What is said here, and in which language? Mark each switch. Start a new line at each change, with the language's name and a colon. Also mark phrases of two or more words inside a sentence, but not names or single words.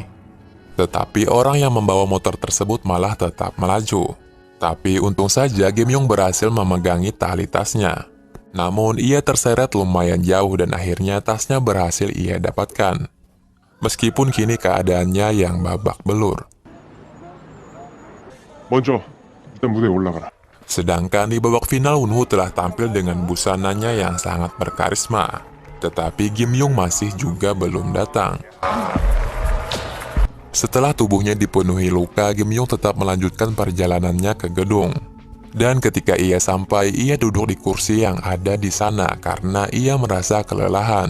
Indonesian: Tetapi orang yang membawa motor tersebut malah tetap melaju. Tapi untung saja Kim Young berhasil memegangi tali tasnya. Namun ia terseret lumayan jauh dan akhirnya tasnya berhasil ia dapatkan. Meskipun kini keadaannya yang babak belur.
Korean: 먼저 일단 무대에 올라가라.
Indonesian: Sedangkan di babak final Won-ho telah tampil dengan busananya yang sangat berkarisma. Tetapi Kim Young masih juga belum datang. Setelah tubuhnya dipenuhi luka, Kim Young tetap melanjutkan perjalanannya ke gedung. Dan ketika ia sampai, ia duduk di kursi yang ada di sana karena ia merasa kelelahan.